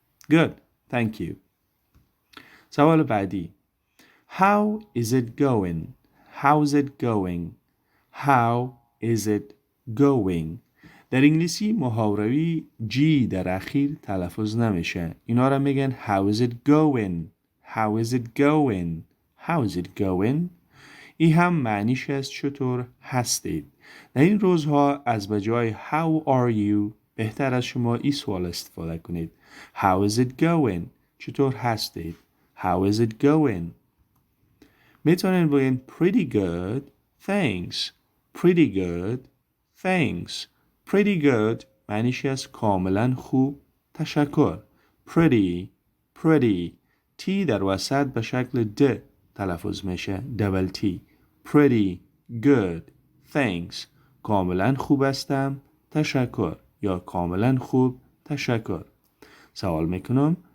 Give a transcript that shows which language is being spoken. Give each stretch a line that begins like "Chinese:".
English: Good. Thank you.
Persian: سوال بعدی.
English: How is it going? How's it going? How is it going?
Persian: در انگلیسی محاوروی جی در اخیر تلفظ نمیشه. اینا را میگن
English: How is it going? How is it going? How is it going?
Persian: این هم معنیش است چطور هستید. در این روزها از بجای
English: How are you
Persian: بهتر از شما این سوال استفاده کنید.
English: How is it going?
Persian: چطور هستید؟
English: How is it going?
Persian: میتونین بگین
English: Pretty good, thanks. Pretty good, thanks. Pretty good
Persian: معنیش است کاملا خوب. تشکر.
English: Pretty, pretty.
Persian: T در وسط به شکل د تلفظ میشه.
English: double T. Pretty good, thanks.
Persian: کاملا خوب هستم. تشکر. یا کاملا خوب. تشکر. سوال میکنم.